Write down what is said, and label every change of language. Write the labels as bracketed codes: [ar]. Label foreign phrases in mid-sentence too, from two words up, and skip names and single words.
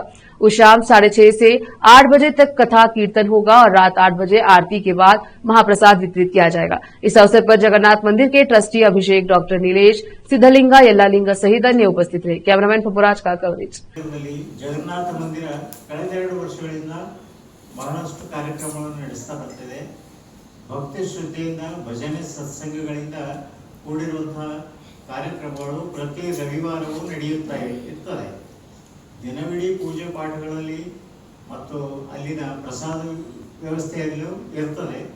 [hi] उस शाम 6:30 से 8 बजे तक कथा कीर्तन होगा और रात 8 बजे आरती के बाद महाप्रसाद वितरित किया जाएगा। इस अवसर पर जगन्नाथ मंदिर के ट्रस्टी अभिषेक, डॉक्टर नीलेश, सिद्धलिंग, यल्लालिंग सहित अन्य उपस्थित रहे। कैमरामैन पपुराज का कवरेज। [kn] जगन्नाथ मंदिर ಕಳೆದ 2 ವರ್ಷಗಳಿಂದ ಬಹಳಷ್ಟು ಕಾರ್ಯಕ್ರಮಗಳನ್ನು ನಡೆಸ್ತಾ ಬರ್ತಿದೆ। ಭಕ್ತಿ ಶ್ರದ್ಧೆಯಿಂದ ಭಜನೆ ಸತ್ಸಂಗಗಳಿಂದ ಕೂಡಿರುವಂತಹ ಕಾರ್ಯಕ್ರಮಗಳು ಪ್ರತಿ ರವಿವಾರವೂ ನಡೆಯುತ್ತವೆ। ದಿನವಿಡೀ ಪೂಜೆ ಪಾಠಗಳಲ್ಲಿ ಮತ್ತು ಅಲ್ಲಿನ ಪ್ರಸಾದ ವ್ಯವಸ್ಥೆಯಲ್ಲೂ ಇರ್ತದೆ।